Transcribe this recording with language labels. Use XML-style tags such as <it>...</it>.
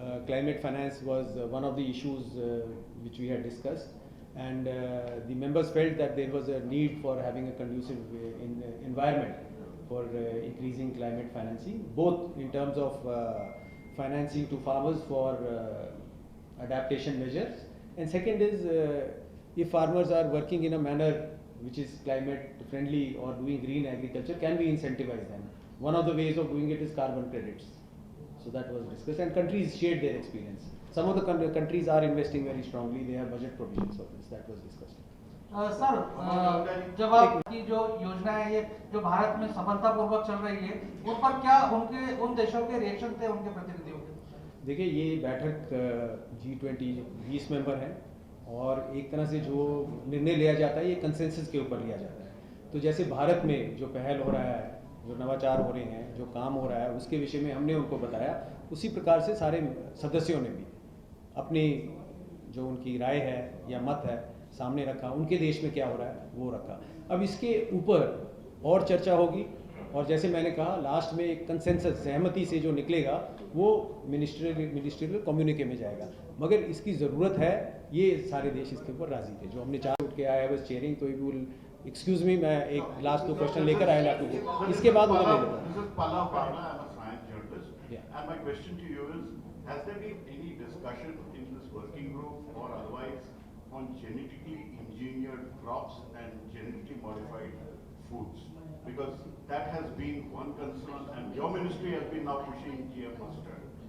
<en>Climate finance was one of the issues which we had discussed, and the members felt that there was a need for having a conducive environment for increasing climate financing, both in terms of financing to farmers for adaptation measures, and second is if farmers are working in a manner which is climate friendly or doing green agriculture, can we incentivize them? One of the ways of doing it is carbon credits. So that was discussed, and countries shared their experience. Some of the countries are investing very strongly, they have budget provisions of this, that was discussed.</en> <hi>Sir जब आपकी जो योजना है ये जो भारत में सफलतापूर्वक चल रही है उन पर क्या उन देशों के रिएक्शन थे उनके प्रतिनिधियों के? देखिए ये बैठक G20 20 मेंबर हैं और एक तरह से जो निर्णय लिया जाता है ये कंसेंसस के ऊपर लिया जाता है। तो जैसे भारत में जो पहल हो रहा है, जो नवाचार हो रहे हैं, जो काम हो रहा है, उसके विषय में हमने उनको बताया। उसी प्रकार से सारे सदस्यों ने भी अपनी जो उनकी राय है या मत है सामने रखा, उनके देश में क्या हो रहा है वो रखा। अब इसके ऊपर और चर्चा होगी और जैसे मैंने कहा लास्ट में एक कंसेंसस सहमति से जो निकलेगा वो मिनिस्ट्रियल कम्युनिके में जाएगा। मगर इसकी ज़रूरत है, ये सारे देश इसके ऊपर राजी थे। जो हमने 4 उठ के आया है चेयरिंग, तो</hi> <en>you will excuse me,</en> <hi>मैं एक लास्ट 2 क्वेश्चन लेकर आया आपको, इसके बाद उधर ले लेता हूँ।</hi> <en>And my question to you is, has there been any discussion in this working group or otherwise on genetically engineered crops and genetically modified foods? Because that has been one concern, and your ministry has been now pushing GM mustard.</en>